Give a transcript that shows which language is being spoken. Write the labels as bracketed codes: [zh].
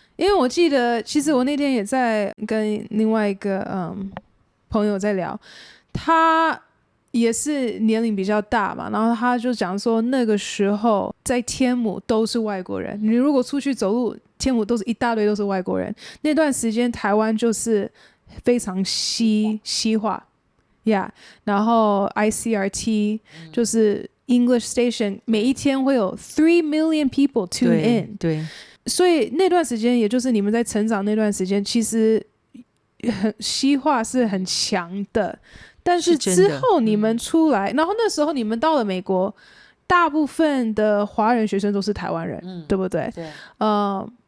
[zh] 因为我记得，其实我那天也在跟另外一个朋友在聊，他也是年龄比较大嘛，然后他就讲说那个时候在天母都是外国人，你如果出去走路，天母都是一大堆都是外国人。那段时间台湾就是非常西化，Yeah， 然后 ICRT 就是。 [en] English station [zh] 每一天会有 [en] 3 million people tune in， [zh] 对，所以那段时间，也就是你们在成长那段时间，其实西化是很强的。但是之后你们出来，然后那时候你们到了美国，大部分的华人学生都是台湾人，对不对？对。